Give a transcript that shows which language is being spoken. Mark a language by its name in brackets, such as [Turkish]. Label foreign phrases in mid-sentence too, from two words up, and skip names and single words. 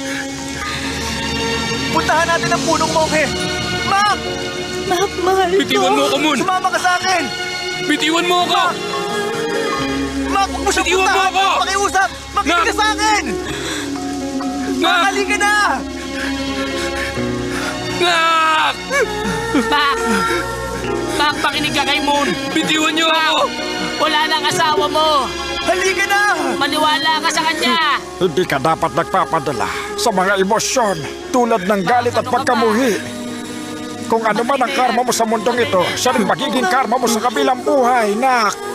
[Filipino] Puntahan natin ang punong monghe. Mac! Mac, mahal ko. Bitiwan mo ako, Moon! Sumama ka sa akin. Bitiwan mo ako! Mac, huwag mo siyang Bitiwan mo puntahan. ako! Pakiusap. Makinig ka Mac! sa akin. Mac, halika na. Nak! Mac! Mac, makinig ka kay Moon! Bitiwan niyo ako! Wala na ang asawa mo! Halika na. Maniwala ka sa kanya! Hindi ka dapat nagpapadala sa mga emosyon tulad ng galit at pagkamuhi. Kung ano man ang karma mo sa mundong ito, siya rin magiging karma mo sa kabilang buhay, Nak.